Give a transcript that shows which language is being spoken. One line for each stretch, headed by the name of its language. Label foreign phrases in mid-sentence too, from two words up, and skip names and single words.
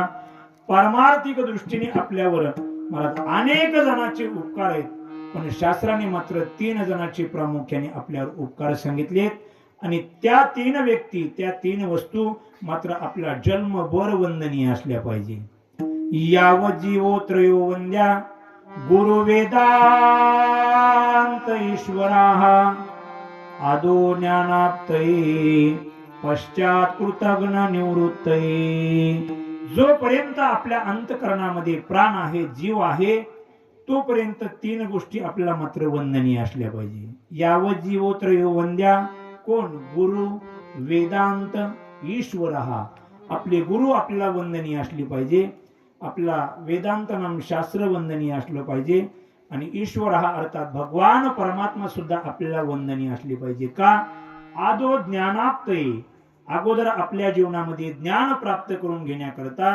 Marathi: पारमार्थिक दृष्टीने आपल्यावर महाराज अनेक जणांचे उपकार आहेत, पण शास्त्राने मात्र 3 जणांचे प्रामुख्याने आपल्यावर उपकार सांगितलेत. आणि त्या 3 व्यक्ती, त्या 3 वस्तू मात्र आपला जन्मभर वंदनीय असल्या पाहिजे.
Sanskrit: याव जीवो त्रयो वंद्या गुरु वेदांत ईश्वराः आदो ज्ञानाप्तये पश्चात कृतघ्न निवृत्तये.
Marathi: जोपर्यंत आपल्या अंतःकरणामध्ये प्राण आहे, जीव आहे, तोपर्यंत 3 गोष्टी आपल्याला मात्र वंदनीय असल्या पाहिजे.
Sanskrit: याव जीवो त्रयो वंद्या, कोण? गुरु, वेदांत, ईश्वरः.
Marathi: आपले गुरु आपल्याला वंदनीय असली पाहिजे, आपला वेदांत नाम शास्त्र वंदनीय असलं पाहिजे, आणि ईश्वर हा अर्थात भगवान परमात्मा सुद्धा आपल्याला वंदनीय असली पाहिजे. का?
Sanskrit: आदो ज्ञानाप्तये,
Marathi: अगोदर आपल्या जीवनामध्ये ज्ञान प्राप्त करून घेण्याकरता.